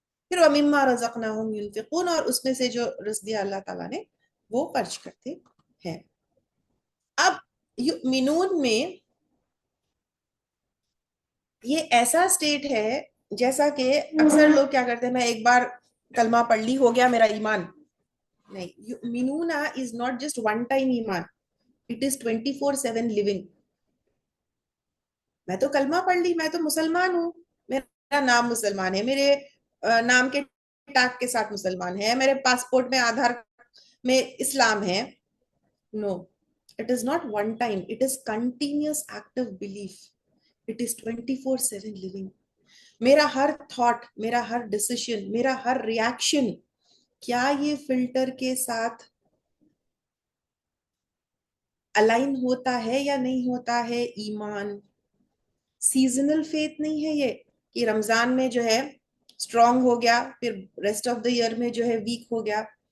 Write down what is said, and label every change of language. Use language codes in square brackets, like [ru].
[ur] پھر [ar] وَمِمَّا رَزَقْنَاهُمْ يُنْفِقُونَ, [ur] اور اس میں سے جو رزق دیا اللہ تعالیٰ نے وہ خرچ کرتے ہیں. اب یؤمنون میں یہ ایسا سٹیٹ ہے جیسا کہ اکثر لوگ کیا کرتے ہیں, میں ایک بار کلمہ پڑھ لی ہو گیا میرا ایمان. نہیں, [en] یؤمنون is not just one time ایمان, it is 24/7 living. [ur] میں تو کلمہ پڑھ لی, میں تو مسلمان ہوں, میرا نام مسلمان ہے, میرے نام کے ٹیگ کے ساتھ مسلمان ہے, میرے پاسپورٹ میں آدھار میں اسلام ہے. [en] No, it is not one time, it is continuous active belief. It is 24/7 living. [ur] میرا ہر تھاٹ, میرا ہر ڈیسیشن, میرا ہر ریاکشن, کیا یہ فلٹر کے ساتھ الائن ہوتا ہے یا نہیں ہوتا ہے؟ ایمان سیزنل فیتھ نہیں ہے یہ کہ رمضان میں جو ہے اسٹرانگ ہو گیا پھر ریسٹ آف دا ایئر میں جو ہے ویک ہو گیا.